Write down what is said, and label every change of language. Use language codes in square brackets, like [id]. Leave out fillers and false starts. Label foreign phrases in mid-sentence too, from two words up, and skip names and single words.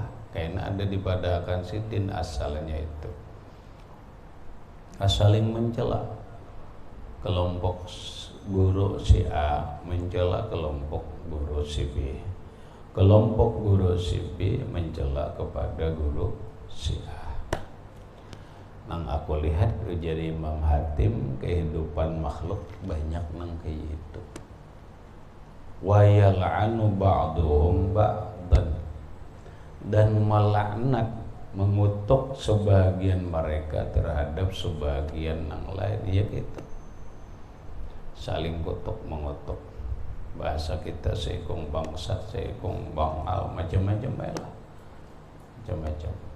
[bjn] Karena ada dipadakan sidin asalnya itu. [id] Saling mencela. Kelompok guru si A mencela kelompok guru si B. Kelompok guru si B mencela kepada guru si A. [bjn] Nang aku lihat jadi Imam Hatim, kehidupan makhluk banyak nang kayak itu. [ar] ويلعن بعضهم بعضا, [id] dan melaknat, mengutuk sebagian mereka terhadap sebagian yang lain. Ya gitu, saling kutuk mengutuk. [bjn] Bahasa kita seikung bangsat, seikung bangal, macam-macam lah, macam-macam.